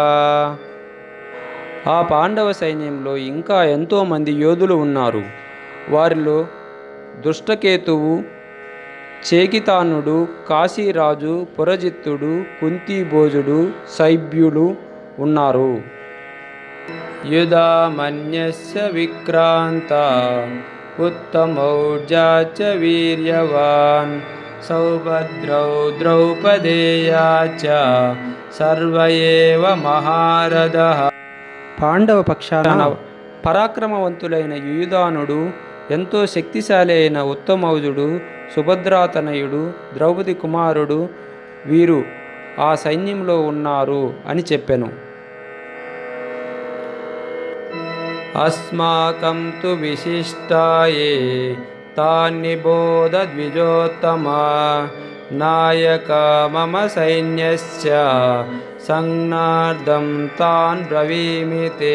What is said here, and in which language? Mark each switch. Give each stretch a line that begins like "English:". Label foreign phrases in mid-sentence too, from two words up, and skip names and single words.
Telugu: ఆ పాండవ సైన్యంలో ఇంకా ఎంతోమంది యోధులు ఉన్నారు. వారిలో దృష్టకేతువు, చేకితానుడు, కాశీరాజు, పురజిత్తుడు, కుంతిభోజుడు, శైబ్యులు ఉన్నారు.
Sanskrit: युधामन्यस्य विक्रान्ता उत्तमौर्जा च वीर्यवान् सौभद्रौ द्रौपदेया च सर्व एव महारथः.
Telugu: పాండవ పక్షాన పరాక్రమవంతులైన యుయుధానుడు, ఎంతో శక్తిశాలి అయిన ఉత్తమౌజుడు, సుభద్రాతనయుడు, ద్రౌపది కుమారుడు వీరు ఆ సైన్యంలో ఉన్నారు అని చెప్పెను.
Sanskrit: అస్మాకం తు విశిష్టాయే తాన్నిబోధ ద్విజోత్తమా నాయక మమ సైన్యస్య సంజ్ఞార్థం తాన్ బ్రవీమితే.